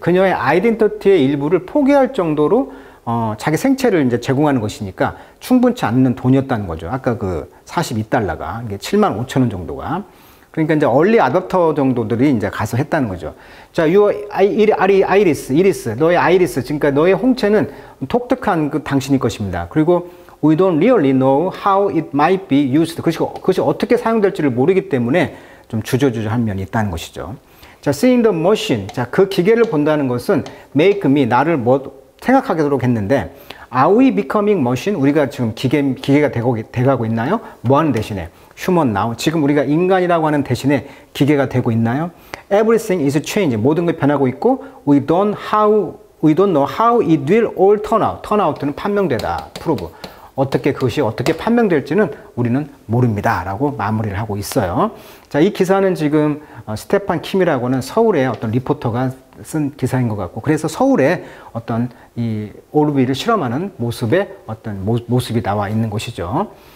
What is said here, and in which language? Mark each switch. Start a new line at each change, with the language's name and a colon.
Korean: 그녀의 아이덴티티의 일부를 포기할 정도로 자기 생체를 이제 제공하는 것이니까 충분치 않는 돈이었다는 거죠. 아까 그 42달러가 이게 75,000원 정도가. 그러니까 이제 얼리 아답터 정도들이 이제 가서 했다는 거죠. 자, 이리스, 너의 아이리스, 그러니까 너의 홍채는 독특한 그 당신일 것입니다.
English: 그리고 we don't really know how it might be used.
Korean: 그것이 어떻게 사용될지를 모르기 때문에 좀 주저주저한 면이 있다는 것이죠. 자,
English: seeing the machine.
Korean: 자, 그 기계를 본다는 것은
English: make me,
Korean: 나를 뭐 생각하도록 했는데
English: are we becoming machine?
Korean: 우리가 지금 기계가 돼가고 있나요? 뭐 하는 대신에?
English: human now.
Korean: 지금 우리가 인간이라고 하는 대신에 기계가 되고 있나요?
English: Everything is changing.
Korean: 모든 게 변하고 있고
English: we don't know how it will all turn out.
Korean: turn out는 판명되다.
English: prove.
Korean: 그것이 어떻게 판명될지는 우리는 모릅니다. 라고 마무리를 하고 있어요. 자, 이 기사는 지금 스테판 킴이라고 하는 서울의 어떤 리포터가 쓴 기사인 것 같고, 그래서 서울에 어떤 이 오르비를 실험하는 모습의 어떤 모습이 나와 있는 것이죠.